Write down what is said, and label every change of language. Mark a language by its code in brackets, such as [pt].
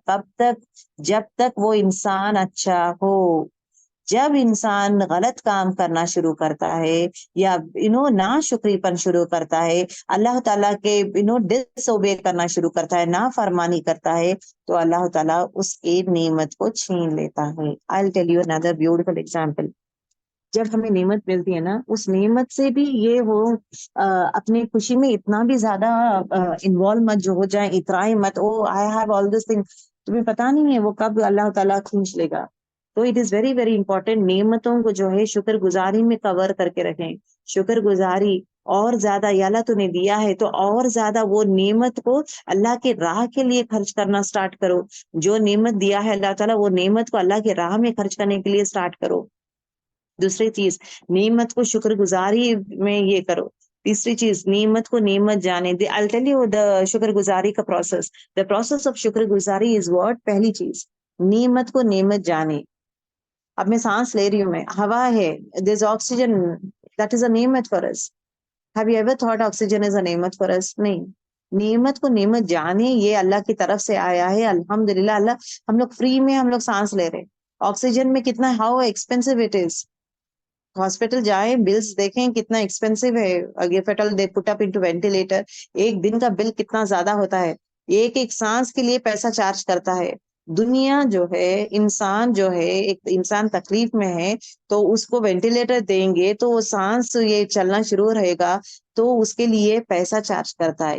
[ur] کب تک؟ جب تک وہ انسان اچھا ہو. جب انسان غلط کام کرنا شروع کرتا ہے یا نا شکری پن شروع کرتا ہے, اللہ تعالیٰ کے ڈس اوبے کرنا شروع کرتا ہے, نا فرمانی کرتا ہے, تو اللہ تعالیٰ اس کی نعمت کو چھین لیتا ہے. [en] I'll tell you another beautiful example. [ur] جب ہمیں نعمت ملتی ہے نا, اس نعمت سے بھی یہ وہ اپنی خوشی میں اتنا بھی زیادہ انوالو مت جو ہو جائیں, اترائے مت, [en] oh I have all this thing, [ur] تمہیں پتا نہیں ہے وہ کب اللہ تعالیٰ کھینچ لے گا. تو [en] it is very very important [ur] نعمتوں کو جو ہے شکر گزاری میں کور کر کے رکھیں. شکر گزاری اور زیادہ, یا اللہ تو نے دیا ہے تو اور زیادہ وہ نعمت کو اللہ کے راہ کے لیے خرچ کرنا سٹارٹ کرو. جو نعمت دیا ہے اللہ تعالیٰ, وہ نعمت کو اللہ کے راہ میں خرچ کرنے کے لیے سٹارٹ کرو. دوسری چیز, نعمت کو شکر گزاری میں یہ کرو. تیسری چیز, نعمت کو نعمت جانے دے. [en] I'll tell you the [ur] شکر گزاری کا پروسیس. [en] The process of شکر گزاری is what? [ur] پہلی چیز, نعمت کو نعمت جانے. اب میں سانس لے رہی ہوں, میں ہوا ہے, [en] there's oxygen, that is a [ur] نعمت for us. [en] Have you ever thought oxygen is a نعمت for us? [ur] نہیں. نعمت کو نعمت جانے, یہ اللہ کی طرف سے آیا ہے. الحمدللہ, اللہ ہم لوگ فری میں ہم لوگ سانس لے رہے. آکسیجن میں کتنا, [en] how expensive it is. [ur] Hospital جائیں, بلز دیکھیں کتنا ایکسپینسو ہے. [en] fatal they put up into ventilator, [ur] ایک دن کا بل کتنا زیادہ ہوتا ہے. ایک ایک سانس کے لیے پیسہ چارج کرتا ہے. دنیا جو ہے, انسان جو ہے, ایک انسان تکلیف میں ہے تو اس کو وینٹیلیٹر دیں گے تو وہ سانس یہ چلنا شروع رہے گا تو اس کے لیے پیسہ چارج کرتا ہے.